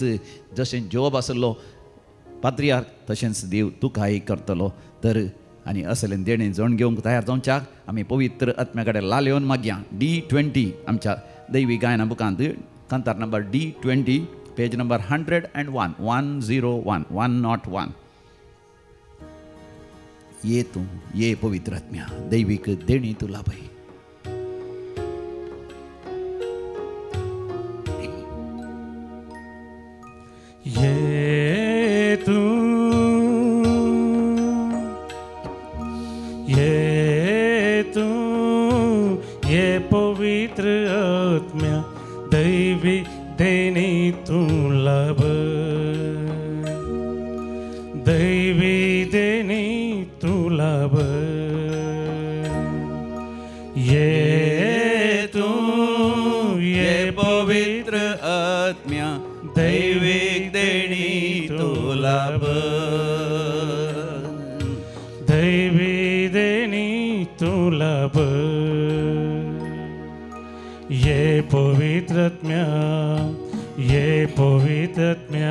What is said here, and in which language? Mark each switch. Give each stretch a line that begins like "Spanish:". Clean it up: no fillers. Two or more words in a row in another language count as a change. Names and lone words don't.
Konkani: जशें जॉब आसलो पात्रियार्क तशेंच देव तुकाय करतलो तर आनी असलें देणें जण घेवंक तयार जावच्याक आमी पवित्र आत्म्या कडेन लालयोन मागया D20 आमच्या दैवी गायना बुकांत कांतार नंबर D20
English: page number
Konkani: 101 101 ये तूं ये पवित्र आत्म्या दैवीक देणी तूं लाभय ये तू ये पवित्र आत्म्या दैवी देणी तू लाभ दैवी देणी तू लाभ ये तू ये पवित्र आत्म्या दैविक देणी तू लाभ दैवी देणी तू लाभ ये पवित्र आत्म्या ये पवित्र आत्म्या